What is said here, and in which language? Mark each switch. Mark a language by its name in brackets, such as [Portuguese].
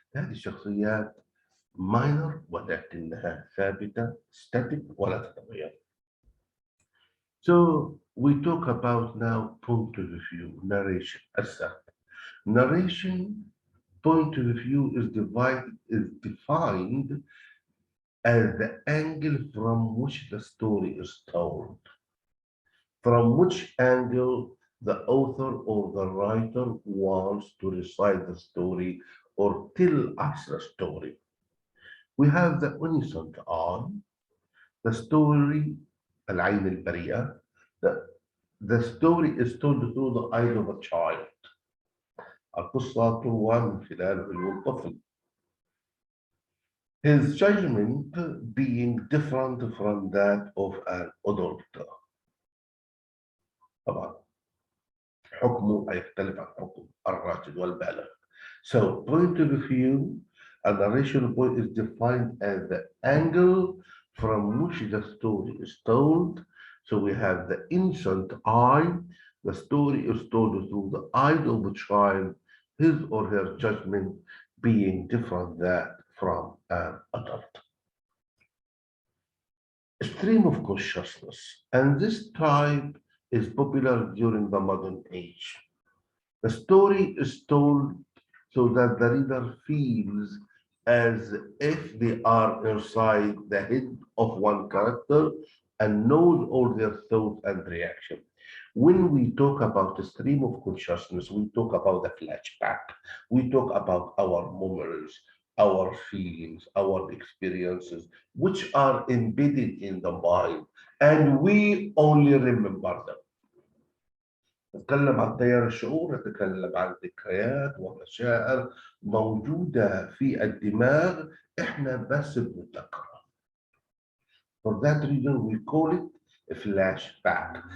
[Arabic] هذه الشخصيات ماينر ولكنها ثابتة static ولا تتغير. [English] So we talk about now point of view, narration. Narration point of view is defined as the angle from which the story is told. From which angle the author or the writer wants to recite the story or tell us the story. We have the innocent eye, the story, [Arabic] العين البريئة. [English] The story is told through the eyes of a child. [Arabic] القصة تروى من خلال عيون الطفل. [English] His judgment being different from that of an adult. [Arabic] طبعا حكمه يختلف عن حكم الراجل والبالغ. [English] So point of view, a narration point is defined as the angle from which the story is told. So we have the innocent eye. The story is told through the eyes of the child, his or her judgment being different that from an adult. Stream of consciousness, and this type is popular during the modern age. The story is told so that the reader feels as if they are inside the head of one character and knows all their thoughts and reactions. When we talk about the stream of consciousness, we talk about the flashback. We talk about our memories, our feelings, our experiences, which are embedded in the mind, and we only remember them. [Arabic] نتكلم عن تيار الشعور، نتكلم عن ذكريات ومشاعر موجودة في الدماغ احنا بس بنتذكرها. [English] For that reason we call it a flashback.